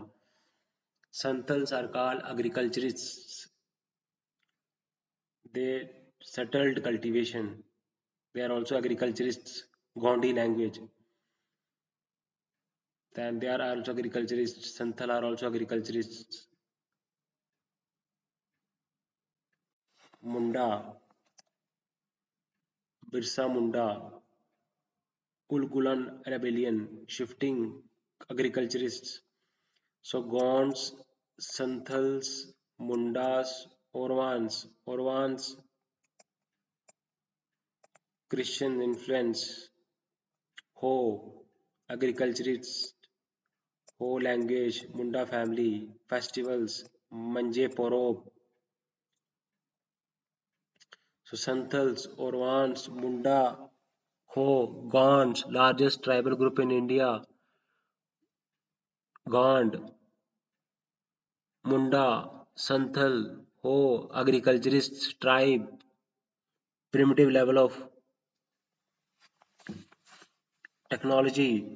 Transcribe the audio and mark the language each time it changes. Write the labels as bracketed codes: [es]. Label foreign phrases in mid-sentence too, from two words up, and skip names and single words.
[en] Santals are called agriculturists. They settled cultivation. They are also agriculturists. Gondi language. Then they are also agriculturists. Santhal are also agriculturists. Munda, Birsa Munda, Kulkulan rebellion, shifting agriculturists. So Gonds, Santhals, Mundas, Orvans, Christian influence, Ho, agriculturists, Ho language, Munda family, festivals, Manje Porob. So Santhals, Orvans, Munda, Ho, Gonds, largest tribal group in India, Gond, Munda, Santhal, Oh, agriculturist tribe, primitive level of technology.